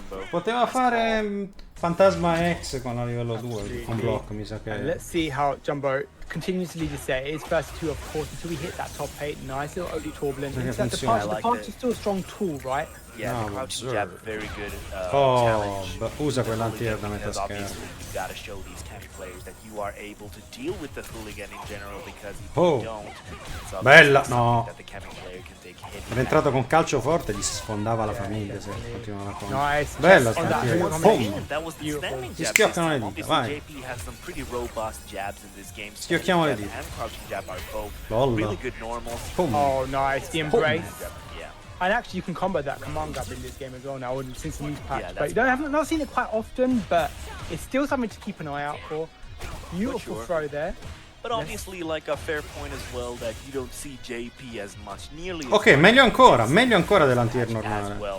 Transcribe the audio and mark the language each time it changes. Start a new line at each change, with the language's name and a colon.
Italian: Poteva fare Fantasma X con la livello 2 con block, mi sa che.
English: Let's see how Jumbo continues to lead the set. It is first 2 of course until we hit that top 8. Nice little OD turbulence. The punch is still a strong tool, right? Yeah, the crouching jab, very good challenge.
Italian: Usa quell'antier da metà schermo.
English: You gotta show these Cammy players that you are able to deal with the hooligan in general, because if you don't,
Italian: bella, no.
English: That the Cammy player can take hit.
Italian: Era entrato con calcio forte, gli si sfondava la famiglia se continuava la conta.
English: Nice.
Italian: Bella stantiera. Gli schioccano le dita, vai. Schiocchiamo le dita.
English: Really good normal. Oh, nice. The embrace. And actually, you can combo that command grab in this game as well now, since the new patch. But you haven't not seen it quite often, but it's still something to keep an eye out for. Beautiful throw there. But obviously, like a fair point as well, that you don't see JP as much, nearly.
Italian: Ok, meglio ancora dell'antier normale.